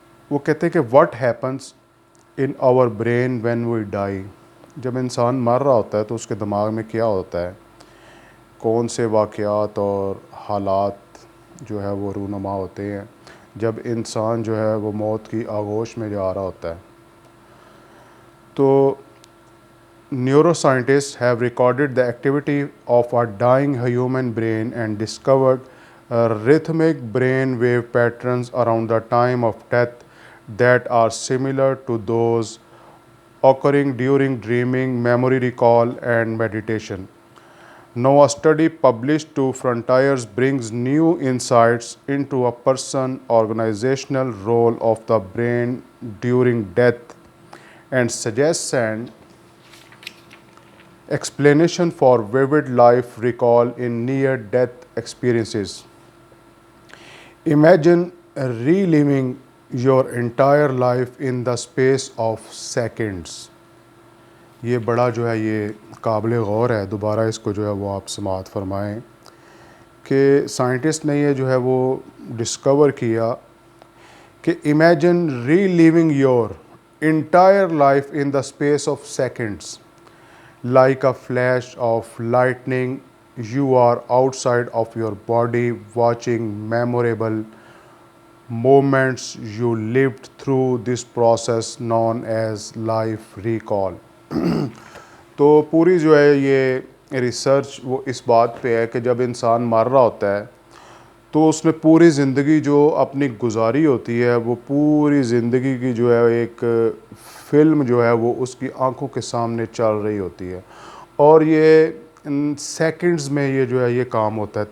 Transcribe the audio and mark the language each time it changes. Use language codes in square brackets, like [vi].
[ur] وہ کہتے ہیں کہ [en] What happens in our brain when we die. [ur] جب انسان مر رہا ہوتا ہے تو اس کے دماغ میں کیا ہوتا ہے, کون سے واقعات اور حالات جو ہے وہ رونما ہوتے ہیں جب انسان جو ہے وہ موت کی آغوش میں جا رہا ہوتا ہے. [en] تو neuroscientists have recorded the activity of a dying human brain and discovered rhythmic brain wave patterns around the time of death that are similar to those occurring during dreaming, memory recall, and meditation. Now, a study published to Frontiers brings new insights into a person's organizational role of the brain during death and suggests an explanation for vivid life recall in near-death experiences. Imagine reliving your entire life in the space of seconds. [ur] یہ بڑا جو ہے یہ قابل غور ہے, دوبارہ اس کو جو ہے وہ آپ سماعت فرمائیں کہ سائنٹسٹ نے یہ جو ہے وہ ڈسکور کیا کہ [en] Imagine reliving your entire life in the space of seconds. Like a flash of lightning, you are outside of your body watching memorable moments you lived through this process known as life recall. [ur] تو پوری جو ہے یہ research وہ اس بات پہ ہے کہ جب انسان مر رہا ہوتا ہے تو اس نے پوری زندگی جو اپنی گزاری ہوتی ہے وہ پوری زندگی کی جو ہے ایک فلم جو ہے وہ اس کی آنکھوں کے سامنے چل رہی ہوتی ہے اور یہ سیکنڈز میں یہ جو ہے یہ کام ہوتا ہے.